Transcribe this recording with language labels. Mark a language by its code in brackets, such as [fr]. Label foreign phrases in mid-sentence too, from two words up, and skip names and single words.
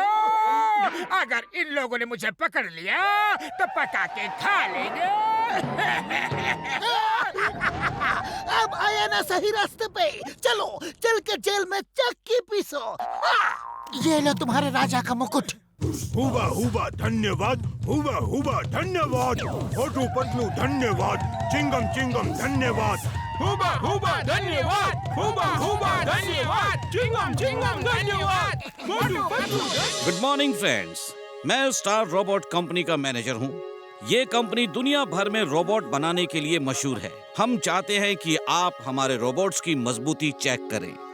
[hi] अगर इन लोगों ने मुझे पकड़ लिया तो पका के खा लेंगे। अब आया ना सही रास्ते पे। चलो चल के जेल में चक्की पीसो। ये लो तुम्हारे राजा का मुकुट। हुबा हुबा धन्यवाद, हुबा हुबा धन्यवाद, मोटू पतलू धन्यवाद, चिंगम चिंगम धन्यवाद। हुबा हुबा धन्यवाद, हुबा हुबा धन्यवाद, चिंगम चिंगम धन्यवाद, मोटू पतलू। [en] Good morning friends, [hi] मैं स्टार रोबोट कंपनी का मैनेजर हूँ। ये कंपनी दुनिया भर में रोबोट बनाने के लिए मशहूर है। हम चाहते हैं कि आप हमारे रोबोट्स की मजबूती चेक करें।